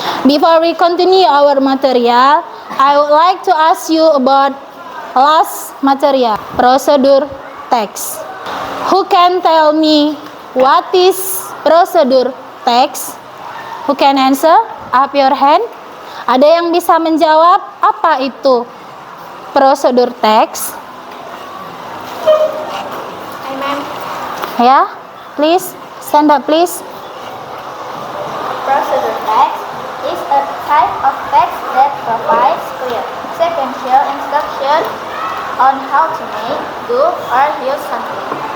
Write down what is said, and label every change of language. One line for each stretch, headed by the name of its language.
English: Before we continue our material, I would like to ask you about last material, procedure text. Who can tell me what is procedure text? Who can answer? Up your hand.
Indonesian: Ada yang bisa menjawab apa itu prosedur teks?
English: Hi, ma'am. Ya, please stand up, please. Procedure text is a type of text that provides clear, sequential instruction on how to make, do, or use something.